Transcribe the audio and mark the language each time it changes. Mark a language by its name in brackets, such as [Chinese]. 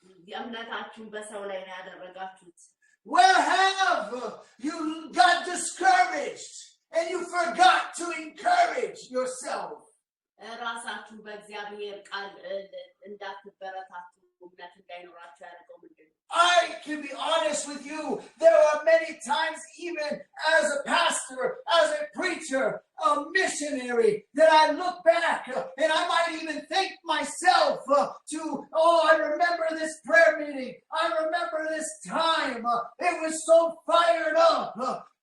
[Amharic] የእምነታችሁን በሰው ላይ ነው ያደረጋችሁት? [English] Where have you got discouraged and you forgot to encourage yourself? [Amharic] ራሳችሁን በእግዚአብሔር ቃል እንዳትበረታቱ እምነት እንዳይኖራችሁ ያደረገው ምንድን ነው? [English] I can be honest with you. There are many times, even as a pastor, as a preacher, a missionary, that I look back and I might even think myself I remember this prayer meeting. I remember this time. It was so fired up.